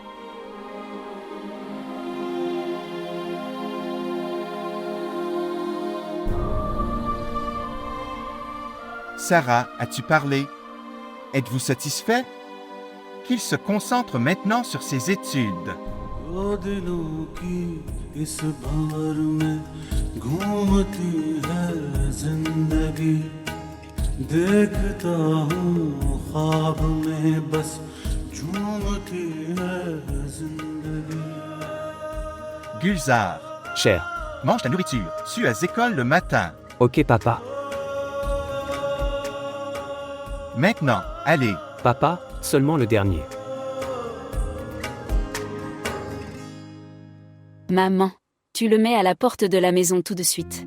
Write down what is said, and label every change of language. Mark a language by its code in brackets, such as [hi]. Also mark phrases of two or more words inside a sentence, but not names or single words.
[fr] Sarah, as-tu parlé? Êtes-vous satisfait? Qu'il se concentre maintenant sur ses études. [hi] दो दिलों की इस भंवर में घूमती है जिंदगी देखता हूँ ख्वाब में बस झूमती है जिंदगी [fr] Gulzar, Cher. mange ta nourriture. Tu as école le matin. Ok papa. Maintenant, allez. Papa, seulement le dernier. Maman, tu le mets à la porte de la maison tout de suite.